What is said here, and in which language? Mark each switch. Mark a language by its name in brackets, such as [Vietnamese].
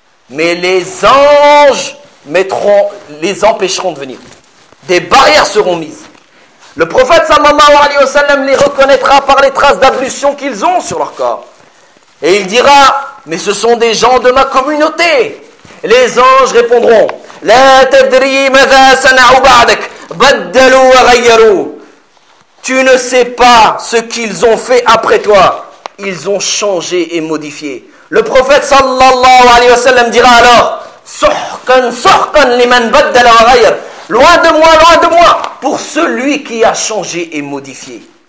[French] Mais les anges les empêcheront de venir. Des barrières seront mises. Le prophète sallallahu alayhi wa sallam les reconnaîtra par les traces d'ablution qu'ils ont sur leur corps. Et il dira, mais ce sont des gens de ma communauté. Les anges répondront, [Arabic] لا تدري ماذا صنعوا بعدك بدلوا وغيروا. [French] Tu ne sais pas ce qu'ils ont fait après toi. Ils ont changé et modifié. Le prophète sallallahu alayhi wa sallam dira alors, [Arabic] suhkan suhkan liman baddala wa ghayr. [French] Loin de moi, pour celui qui a changé et modifié.